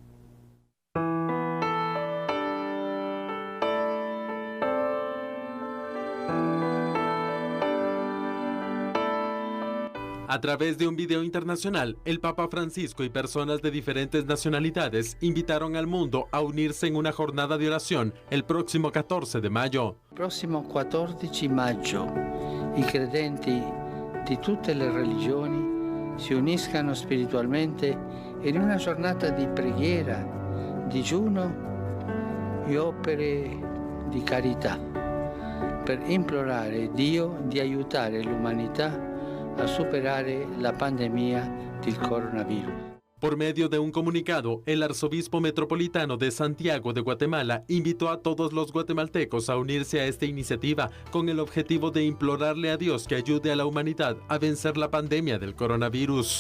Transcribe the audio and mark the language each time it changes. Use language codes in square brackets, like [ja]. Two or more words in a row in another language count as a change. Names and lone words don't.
[es] A través de un video internacional, el Papa Francisco y personas de diferentes nacionalidades invitaron al mundo a unirse en una jornada de oración el próximo 14 de mayo. [it] Il prossimo 14 maggio i credenti di tutte le religioni si uniscano spiritualmente in una giornata di preghiera, digiuno e opere di carità per implorare Dio di aiutare l'umanità a superar la pandemia del coronavirus. [es] Por medio de un comunicado, el arzobispo metropolitano de Santiago de Guatemala invitó a todos los guatemaltecos a unirse a esta iniciativa con el objetivo de implorarle a Dios que ayude a la humanidad a vencer la pandemia del coronavirus.